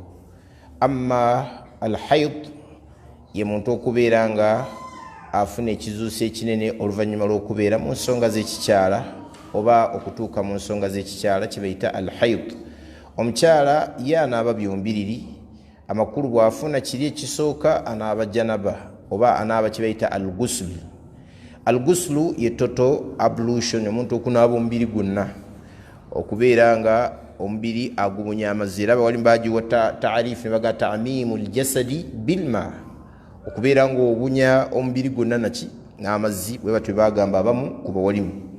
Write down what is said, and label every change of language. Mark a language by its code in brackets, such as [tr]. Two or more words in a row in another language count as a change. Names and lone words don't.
[lg] Amma alhayd ye muntu okubeera nga afuna ekizuusi ekinene oluvannyuma lw'okubeera mu nsonga z'ekikyala oba okutuuka mu nsonga z'ekikyala kibayita alhayd. Omukyala ye anaaba byombiriri, amakulu bw'afuna kiri ekisooka anaaba janaba oba anaaba kibayita al-ghusl. Al-ghusl ye [en] total ablution, [lg] omuntu okunaaba omubiri gwonna okubeera nga omubiri agumunya amazzi. Era bawali mbagiwa taarifu ne baga [ar] تعميم الجسد بالماء, [lg] okubeera nga obunya omubiri gwonna naki n'amazzi bwe batwe bagamba abamu kuba walimu.